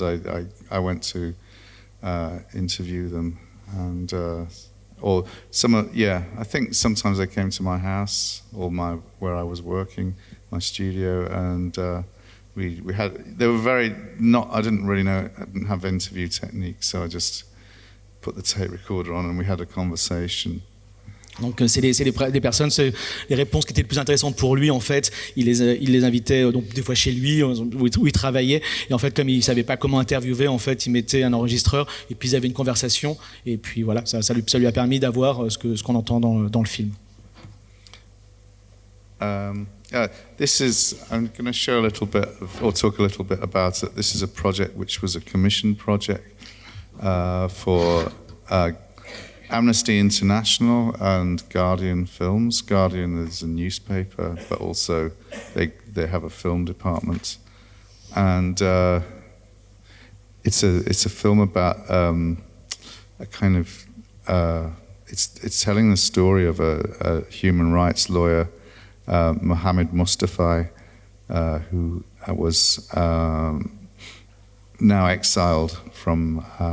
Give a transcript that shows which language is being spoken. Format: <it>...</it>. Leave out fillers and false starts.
<en>I went to interview them, and or some I think sometimes they came to my house or where I was working, my studio, and they were very I didn't really know, I didn't have interview technique, so I just put the tape recorder on and we had a conversation.</en> <fr>Donc c'est des personnes, les réponses qui étaient les plus intéressantes pour lui, en fait, il les invitait donc des fois chez lui où il travaillait, et en fait comme il savait pas comment interviewer, en fait il mettait un enregistreur et puis ils avaient une conversation, et puis voilà, ça lui a permis d'avoir ce qu'on entend dans le film.</fr> <en>This is, I'm going to show a little bit or talk a little bit about it. This is a project which was a commission project for Amnesty International and Guardian Films. Guardian is a newspaper, but also they have a film department, and it's a film about a kind of it's telling the story of a human rights lawyer, Mohammed Mustafa, who was now exiled from</en>